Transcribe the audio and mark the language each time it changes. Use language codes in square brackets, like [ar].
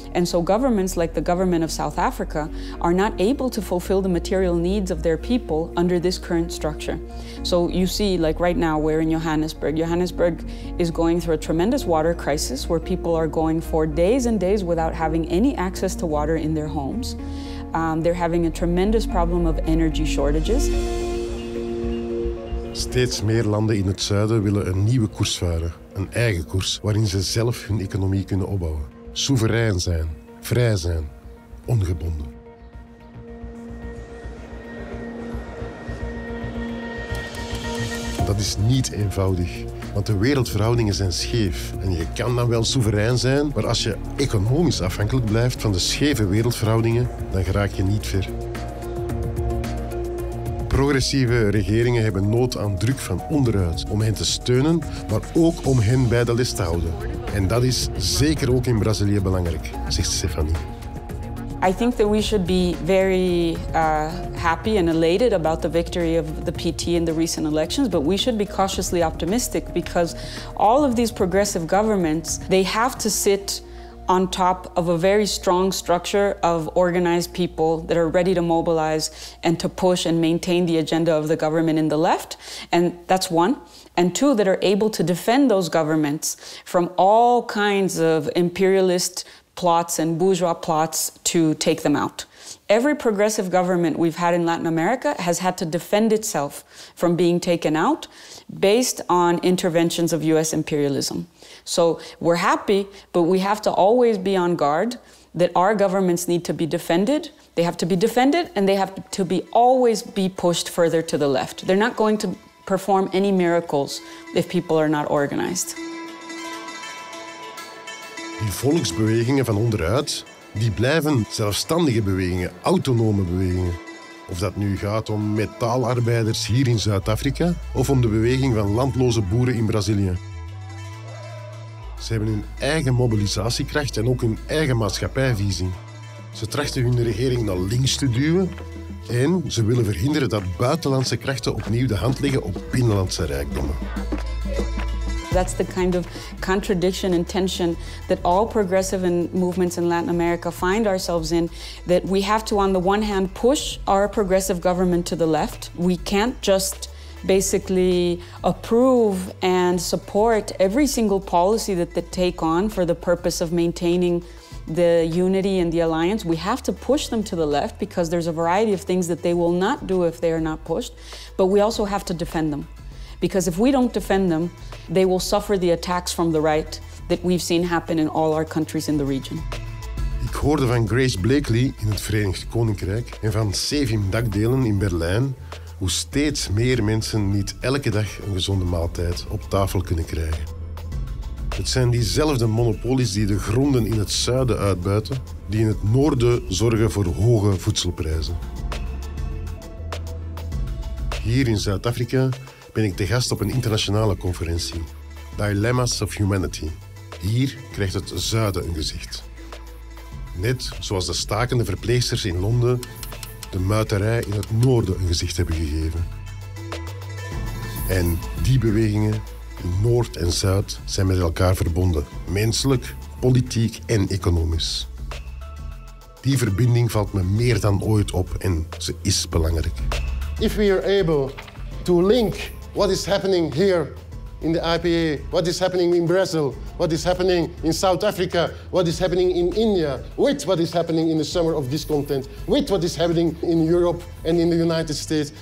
[en] And so governments like the government of South Africa are not able to fulfill the material needs of their people under this current structure. So you see, like right now, we're in Johannesburg is going through a tremendous water crisis where people are going for days and days without having any access to water in their homes. They're having a tremendous problem of energy shortages. [nl] Steeds meer landen in het zuiden willen een nieuwe koers varen. Een eigen koers waarin ze zelf hun economie kunnen opbouwen. Soeverein zijn, vrij zijn, ongebonden. Dat is niet eenvoudig, want de wereldverhoudingen zijn scheef. En je kan dan wel soeverein zijn, maar als je economisch afhankelijk blijft van de scheve wereldverhoudingen, dan geraak je niet ver. Progressieve regeringen hebben nood aan druk van onderuit om hen te steunen, maar ook om hen bij de les te houden. En dat is zeker ook in Brazilië belangrijk, zegt Stephanie. [en] I think that we should be very happy and elated about the victory of the PT in the recent elections, but we should be cautiously optimistic because all of these progressive governments, they have to sit on top of a very strong structure of organized people that are ready to mobilize and to push and maintain the agenda of the government in the left. And that's one. And two, that are able to defend those governments from all kinds of imperialist plots and bourgeois plots to take them out. Every progressive government we've had in Latin America has had to defend itself from being taken out based on interventions of US imperialism. So we're happy, but we have to always be on guard that our governments need to be defended. They have to be defended, and they have to be always be pushed further to the left. They're not going to perform any miracles if people are not organized. [nl] Die volksbewegingen van onderuit, die blijven zelfstandige bewegingen, autonome bewegingen. Of dat nu gaat om metaalarbeiders hier in Zuid-Afrika of om de beweging van landloze boeren in Brazilië. Ze hebben hun eigen mobilisatiekracht en ook hun eigen maatschappijvisie. Ze trachten hun regering naar links te duwen en ze willen verhinderen dat buitenlandse krachten opnieuw de hand leggen op binnenlandse rijkdommen. [en] That's the kind of contradiction and tension that all progressive movements in Latin America find ourselves in, that we have to, on the one hand, push our progressive government to the left. We can't just basically approve and support every single policy that they take on for the purpose of maintaining the unity and the alliance. We have to push them to the left because there's a variety of things that they will not do if they are not pushed, but we also have to defend them. Because if we don't defend them, they will suffer the attacks from the right that we've seen happen in all our countries in the region. [nl] Ik hoorde van Grace Blakely in het Verenigd Koninkrijk en van Sevim Dakdelen in Berlijn hoe steeds meer mensen niet elke dag een gezonde maaltijd op tafel kunnen krijgen. Het zijn diezelfde monopolies die de gronden in het zuiden uitbuiten, die in het noorden zorgen voor hoge voedselprijzen. Hier in Zuid-Afrika ben ik te gast op een internationale conferentie, Dilemmas of Humanity. Hier krijgt het zuiden een gezicht. Net zoals de stakende verpleegsters in Londen de muiterij in het noorden een gezicht hebben gegeven. En die bewegingen in Noord en Zuid zijn met elkaar verbonden, menselijk, politiek en economisch. Die verbinding valt me meer dan ooit op en ze is belangrijk. [en] If we are able to link what is happening here in the IPA, what is happening in Brazil, what is happening in South Africa, what is happening in India, with what is happening in the summer of discontent, with what is happening in Europe and in the United States.